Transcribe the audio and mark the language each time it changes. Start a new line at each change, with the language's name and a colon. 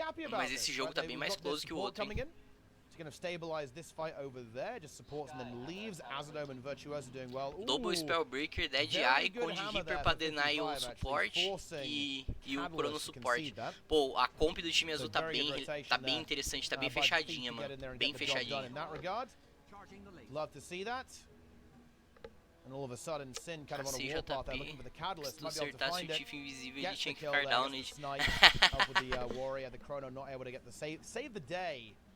Portuguese: Mas esse jogo tá bem mais close que o outro, hein?
English: Going to stabilize this fight over there, just supports and then leaves. Azadome and Virtuoso doing well.
Portuguese: Double Spellbreaker, Dead Eye, Code Reaper pra deny o suporte e o Chrono Support. Pô, a comp do time azul tá bem interessante, tá bem fechadinha, mano. Bem fechadinha.
English: Love to see that. And all of a sudden, Sin kind of on a warpath there, looking for the catalyst. Might be able to find it. Gets the kill there, gets the snipe up with the warrior. The Chrono not able to get the save the day.